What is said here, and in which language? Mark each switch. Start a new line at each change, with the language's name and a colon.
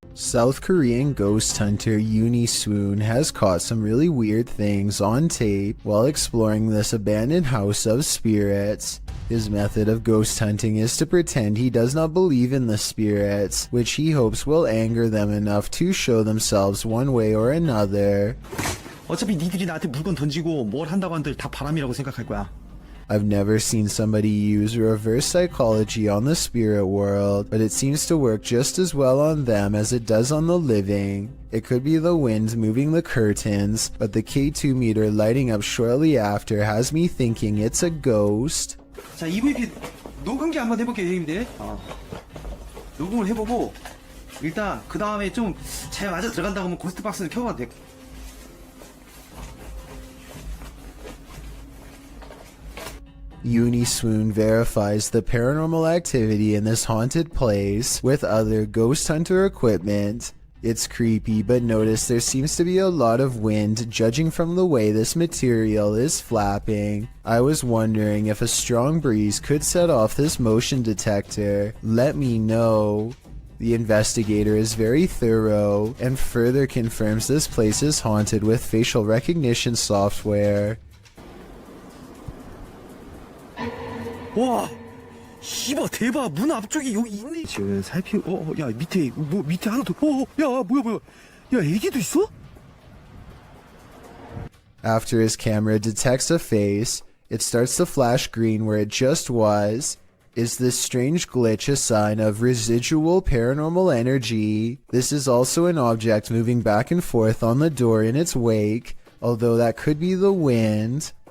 English: South Korean ghost hunter Uni Swoon has caught some really weird things on tape while exploring this abandoned house of spirits. His method of ghost hunting is to pretend he does not believe in the spirits, which he hopes will anger them enough to show themselves one way or another.
Korean: 어차피 니들이 나한테 물건 던지고 뭘 한다고 한들 다 바람이라고 생각할 거야.
English: I've never seen somebody use reverse psychology on the spirit world, but it seems to work just as well on them as it does on the living. It could be the wind moving the curtains, but the K2 meter lighting up shortly after has me thinking it's a ghost.
Korean: 자, EVP 녹음기 한번 해볼게요, 형님들. 녹음을 해보고 일단 그 다음에 좀 잘 맞아 들어간다고 하면 고스트 박스는 켜봐도 돼.
English: Uni Swoon verifies the paranormal activity in this haunted place with other ghost hunter equipment. It's creepy, but notice there seems to be a lot of wind judging from the way this material is flapping. I was wondering if a strong breeze could set off this motion detector. Let me know. The investigator is very thorough and further confirms this place is haunted with facial recognition software.
Korean: 와, 씨발 대박. 문 앞쪽에 여기 있네. 지금 살피고 야 밑에 뭐 밑에 하나 더. 야 뭐야. 야 애기도 있어?
English: After his camera detects a face, it starts to flash green where it just was. Is this strange glitch a sign of residual paranormal energy? This is also an object moving back and forth on the door in its wake, although that could be the wind.